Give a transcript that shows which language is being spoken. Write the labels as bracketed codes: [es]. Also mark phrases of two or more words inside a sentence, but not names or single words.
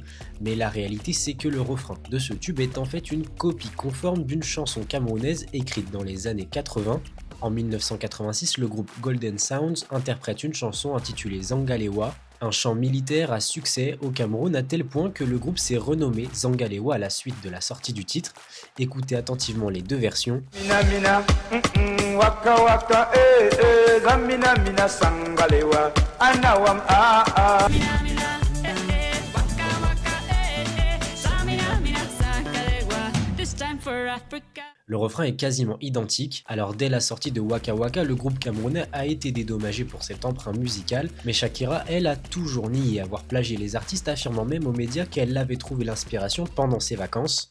[fr] Mais la réalité, c'est que le refrain de ce tube est en fait une copie conforme d'une chanson camerounaise écrite dans les années 80. En 1986, le groupe Golden Sounds interprète une chanson intitulée Zangalewa, un chant militaire à succès au Cameroun à tel point que le groupe s'est renommé Zangalewa à la suite de la sortie du titre. Écoutez attentivement les deux versions. Mina mina, waka waka, zamina mina sangalewa, anawam ah. Le refrain est quasiment identique, alors dès la sortie de Waka Waka, le groupe camerounais a été dédommagé pour cet emprunt musical, mais Shakira, elle, a toujours nié avoir plagié les artistes, affirmant même aux médias qu'elle avait trouvé l'inspiration pendant ses vacances.